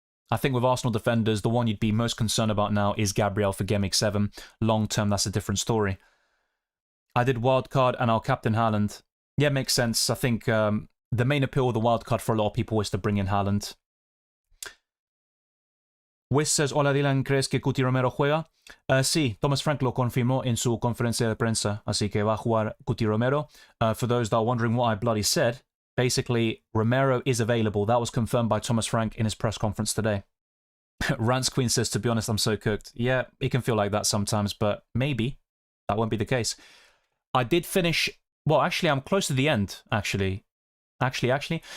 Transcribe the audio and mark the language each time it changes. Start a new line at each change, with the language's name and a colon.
English: I think with Arsenal defenders, the one you'd be most concerned about now is Gabriel for Gameweek 7. Long term, that's a different story. I did wildcard and I'll captain Haaland. Yeah, makes sense. I think the main appeal of the wildcard for a lot of people is to bring in Haaland.
Spanish: Wiss says, hola Dylan, ¿crees que Cuti Romero juega? Sí, Thomas Frank lo confirmó en su conferencia de prensa, así que va a jugar Cuti Romero.
English: For those that are wondering what I bloody said, basically, Romero is available. That was confirmed by Thomas Frank in his press conference today. Rance Queen says, to be honest, I'm so cooked. Yeah, it can feel like that sometimes, but maybe that won't be the case. I did finish... Well, actually, I'm close to the end, actually. Actually.